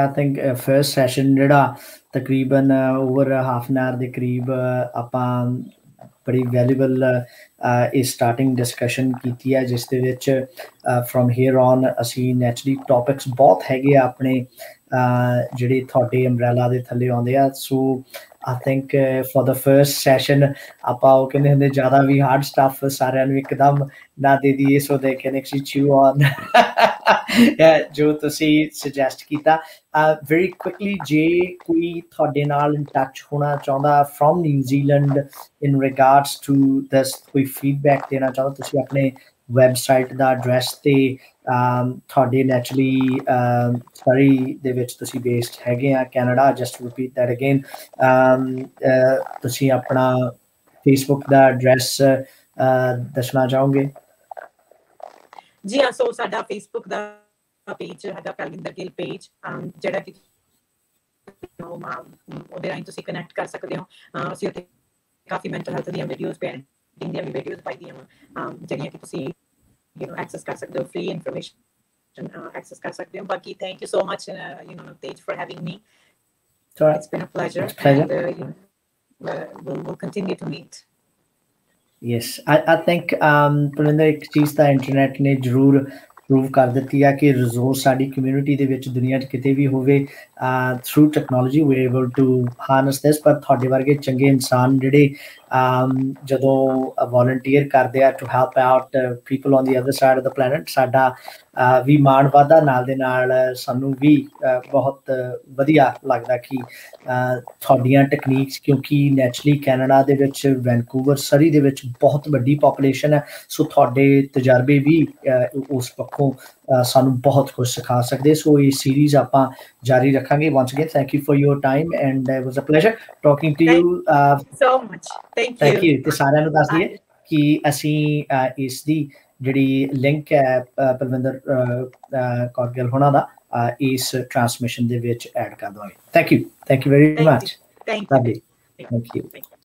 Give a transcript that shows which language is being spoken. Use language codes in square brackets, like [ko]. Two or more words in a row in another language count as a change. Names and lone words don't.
[en] I think first session [pa] ਜਿਹੜਾ ਤਕਰੀਬਨ [en] over half an hour [pa] ਦੇ ਕਰੀਬ ਆਪਾਂ ਬੜੀ ਵੈਲਿਊਬਲ ਇਹ [en] starting discussion [pa] ਕੀਤੀ ਹੈ, ਜਿਸ ਦੇ ਵਿੱਚ [en] from here on [pa] ਅਸੀਂ [en] naturally topics [pa] ਬਹੁਤ ਹੈਗੇ ਆ ਆਪਣੇ ਜਿਹੜੇ ਤੁਹਾਡੇ ਅੰਬਰੈਲਾ ਦੇ ਥੱਲੇ ਆਉਂਦੇ ਆ। ਸੋ [en] I think for the first session [pa] ਆਪਾਂ ਉਹ ਕਹਿੰਦੇ ਹੁੰਦੇ ਜ਼ਿਆਦਾ ਵੀ [en] hard stuff [pa] ਸਾਰਿਆਂ ਨੂੰ ਇੱਕਦਮ ਨਾ ਦੇ ਦਈਏ, ਸੋ [en] they can actually chew on [pa] ਜੋ ਤੁਸੀਂ ਸੁਜੈਸਟ ਕੀਤਾ। [en] very quickly [pa] ਜੇ ਕੋਈ ਤੁਹਾਡੇ ਨਾਲ [en] in touch [pa] ਹੋਣਾ ਚਾਹੁੰਦਾ [en] from New Zealand in regards to this, [pa] ਕੋਈ feedback ਦੇਣਾ ਚਾਹੁੰਦਾ, ਤੁਸੀਂ ਆਪਣੇ ਵੈਬਸਾਈਟ ਦਾ ਐਡਰੈਸ ਤੇ ਤੁਹਾਡੇ ਨੈਚੁਰਲੀ ਸਰੀ ਦੇ ਵਿੱਚ ਤੁਸੀਂ ਬੇਸਡ ਹੈਗੇ ਆ ਕੈਨੇਡਾ, [en] just repeat that again, [pa] ਤੁਸੀਂ ਆਪਣਾ ਫੇਸਬੁੱਕ ਦਾ ਐਡਰੈਸ ਦੱਸਣਾ ਚਾਹੋਗੇ? ਜੀ ਹਾਂ, ਸੋ ਸਾਡਾ ਫੇਸਬੁੱਕ ਦਾ ਪੇਜ ਹੈਗਾ ਪਲਵਿੰਦਰ ਗਿੱਲ ਪੇਜ, ਜਿਹੜਾ ਕਿ ਉਹਦੇ ਰਾਹੀਂ ਤੁਸੀਂ ਕਨੈਕਟ ਕਰ ਸਕਦੇ ਹੋ। ਅਸੀਂ ਉੱਥੇ ਕਾਫੀ [en] mental health [pa] ਦੀਆਂ ਵੀਡੀਓਜ਼ ਪੈਂਟਿੰਗ ਦੀਆਂ ਵੀ ਵੀਡੀਓਜ਼ ਪਾਈ ਦੀਆਂ ਜਿਹੜੀਆਂ ਕਿ ਤੁਸੀਂ ਐਕਸੈਸ ਕਰ ਸਕਦੇ ਹੋ, [en] free information access [pa] ਕਰ ਸਕਦੇ ਹੋ। [en] ਬਾਕੀ thank you so much Tej for having me. It's been a pleasure. And we'll continue to meet. Yes, I think [pa] ਪਲਵਿੰਦਰ ਇੱਕ ਚੀਜ਼ ਤਾਂ ਇੰਟਰਨੈਟ ਨੇ ਜ਼ਰੂਰ ਪ੍ਰੂਵ ਕਰ ਦਿੱਤੀ ਆ ਕਿ ਰਿਸੋਰਸ ਸਾਡੀ ਕਮਿਊਨਿਟੀ ਦੇ ਵਿੱਚ ਦੁਨੀਆ 'ਚ ਕਿਤੇ ਵੀ ਹੋਵੇ, [en] through technology we able to harness this. [pa] ਪਰ ਤੁਹਾਡੇ ਵਰਗੇ ਚੰਗੇ ਇਨਸਾਨ ਜਿਹੜੇ ਜਦੋਂ ਵੋਲੰਟੀਅਰ ਕਰਦੇ ਆ [en] to help out people on the other side of the planet, [pa] ਸਾਡਾ ਵੀ ਮਾਣ ਵੱਧਦਾ, ਨਾਲ ਦੇ ਨਾਲ ਸਾਨੂੰ ਵੀ ਬਹੁਤ ਵਧੀਆ ਲੱਗਦਾ ਕਿ ਤੁਹਾਡੀਆਂ ਟੈਕਨੀਕਸ, ਕਿਉਂਕਿ ਨੈਚੁਰਲੀ ਕੈਨੇਡਾ ਦੇ ਵਿੱਚ ਵੈਨਕੂਵਰ ਸਰੀ ਦੇ ਵਿੱਚ ਬਹੁਤ ਵੱਡੀ ਪਾਪੂਲੇਸ਼ਨ ਹੈ, ਸੋ ਤੁਹਾਡੇ ਤਜਰਬੇ ਵੀ ਉਸ ਪੱਖੋਂ ਪੱਖੋਂ ਸਾਨੂੰ ਬਹੁਤ ਕੁਝ ਸਿਖਾ ਸਕਦੇ। ਸੋ ਇਹ ਸੀਰੀਜ਼ ਆਪਾਂ ਜਾਰੀ ਰੱਖਾਂਗੇ। [en] once again thank you for your time and it was a pleasure talking to you so much. thank you [pa] ਤੇ ਸਾਰਿਆਂ ਨੂੰ ਦੱਸ ਦਈਏ ਕਿ ਅਸੀਂ ਇਸ ਦੀ ਜਿਹੜੀ ਲਿੰਕ ਹੈ ਪਲਵਿੰਦਰ ਕੌਰ ਹੋਣਾ ਦਾ ਇਸ ਟ੍ਰਾਂਸਮਿਸ਼ਨ ਦੇ ਵਿੱਚ ਐਡ ਕਰ ਦਵਾਂਗੇ। [en] thank you very much. thank you.